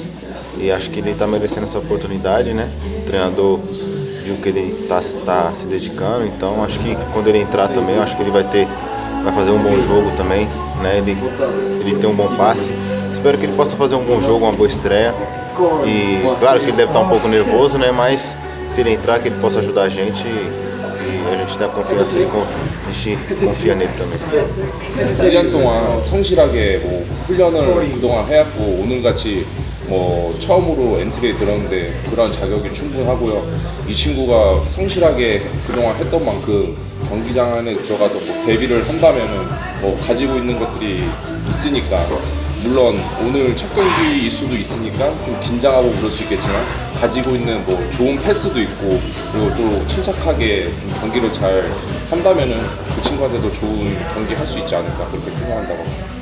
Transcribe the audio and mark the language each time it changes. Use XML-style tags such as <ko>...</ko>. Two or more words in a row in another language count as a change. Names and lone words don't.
<pt>E acho que ele tá merecendo essa oportunidade, né? O treinador viu que ele tá se dedicando, então acho que quando ele entrar também, eu acho que ele vai fazer um bom jogo também, né? Ele tem um bom passe. Espero que ele possa fazer um bom jogo, uma boa estreia. E claro que ele deve estar um pouco nervoso, né? Mas se ele entrar, que ele possa ajudar a gente e a gente dá confiança nele, a gente confia nele também.</pt> <ko>1년 동안 성실하게 뭐 훈련을 그동안 해왔고 오늘같이 뭐 처음으로 엔트리에 들었는데 그런 자격이 충분하고요. 이 친구가 성실하게 그동안 했던 만큼 경기장 안에 들어가서 뭐 데뷔를 한다면은 뭐 가지고 있는 것들이 있으니까 물론 오늘 첫 경기일 수도 있으니까 좀 긴장하고 그럴 수 있겠지만 가지고 있는 뭐 좋은 패스도 있고 그리고 또 침착하게 좀 경기를 잘 한다면은 그 친구한테도 좋은 경기 할 수 있지 않을까 그렇게 생각한다고 합니다.</ko>